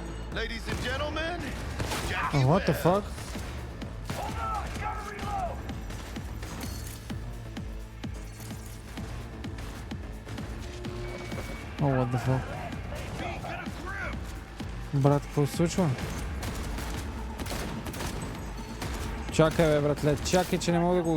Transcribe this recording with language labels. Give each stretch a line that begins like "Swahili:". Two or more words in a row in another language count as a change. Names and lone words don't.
English: Ladies and gentlemen, Oh, what the fuck? Oh, what the fuck?
Bulgarian: Брат, какво се случва? Чакай, бе, братле, чакай, че не мога да го...